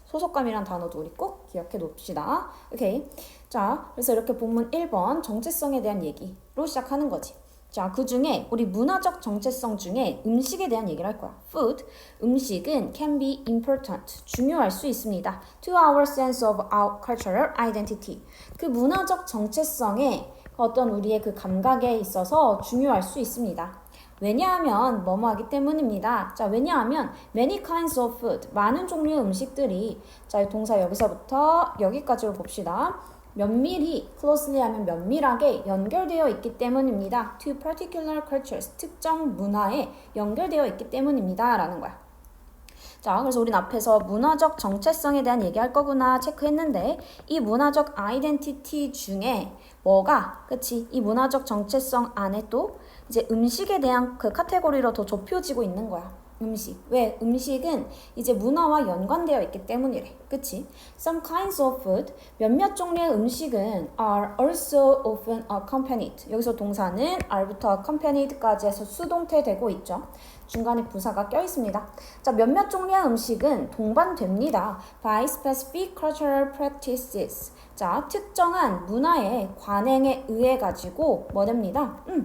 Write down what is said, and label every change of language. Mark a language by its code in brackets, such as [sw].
[ko] 소속감이란 단어도 우리 꼭 기억해 놓읍시다. 오케이. 자, 그래서 이렇게 본문 1번 정체성에 대한 얘기로 시작하는 거지. 자, 그 중에 우리 문화적 정체성 중에 음식에 대한 얘기를 할 거야. Food, 음식은 [en] can be important, [ko] 중요할 수 있습니다. [en] To our sense of our cultural identity. [ko] 그 문화적 정체성에 어떤 우리의 그 감각에 있어서 중요할 수 있습니다. 왜냐하면 뭐뭐 하기 때문입니다. 자, 왜냐하면 [en] many kinds of food, [ko] 많은 종류의 음식들이 자, 동사 여기서부터 여기까지로 봅시다. 면밀히, closely 하면 면밀하게 연결되어 있기 때문입니다. [en] To particular cultures, [ko] 특정 문화에 연결되어 있기 때문입니다. 라는 거야. 자, 그래서 우린 앞에서 문화적 정체성에 대한 얘기할 거구나 체크했는데 이 문화적 아이덴티티 중에 뭐가, 그치? 이 문화적 정체성 안에 또 이제 음식에 대한 그 카테고리로 더 좁혀지고 있는 거야. 음식. 왜? 음식은 이제 문화와 연관되어 있기 때문이래. 그치? [en] Some kinds of food, [ko] 몇몇 종류의 음식은 [en] are also often accompanied. [ko] 여기서 동사는 are부터 accompanied까지 해서 수동태 되고 있죠. 중간에 부사가 껴 있습니다. 자, 몇몇 종류의 음식은 동반됩니다. [en] by specific cultural practices. [ko] 자, 특정한 문화의 관행에 의해 가지고 뭐 됩니다?